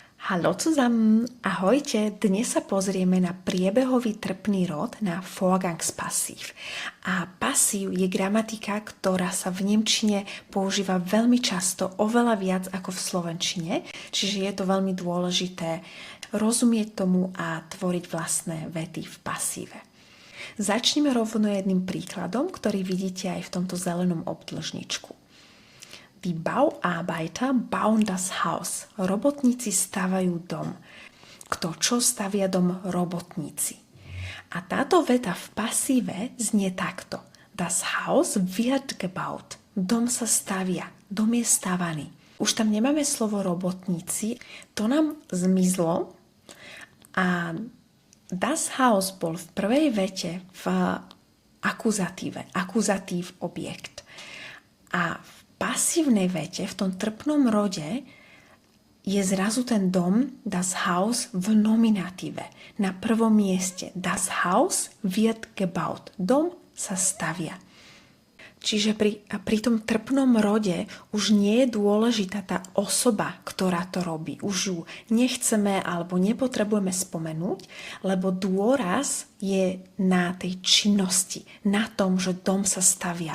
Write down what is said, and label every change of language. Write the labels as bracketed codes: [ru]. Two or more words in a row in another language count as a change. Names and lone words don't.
[de] Hallo zusammen, [sk] ahojte, dnes sa pozrieme na priebehový trpný rod, na Vorgangspassiv. A pasív je gramatika, ktorá sa v nemčine používa veľmi často, oveľa viac ako v slovenčine, čiže je to veľmi dôležité rozumieť tomu a tvoriť vlastné vety v pasíve. Začneme rovno jedným príkladom, ktorý vidíte aj v tomto zelenom obdĺžničku. [de] Die Bauarbeiter bauen das Haus. [sk] Robotníci stavajú dom. Kto čo stavia dom? Robotníci. A táto veta v pasíve znie takto. [de] Das Haus wird gebaut. [sk] Dom sa stavia. Dom je stavaný. Už tam nemáme slovo robotníci. To nám zmizlo. A [de] das Haus [sk] bol v prvej vete v akuzatíve. Akuzatív objekt. A v pasívnej vete, v tom trpnom rode, je zrazu ten dom, [de] das Haus, [sk] v nominatíve. Na prvom mieste. [de] Das Haus wird gebaut. [sk] Dom sa stavia. Čiže pri tom trpnom rode už nie je dôležitá tá osoba, ktorá to robí. Už ju nechceme alebo nepotrebujeme spomenúť, lebo dôraz je na tej činnosti, na tom, že dom sa stavia.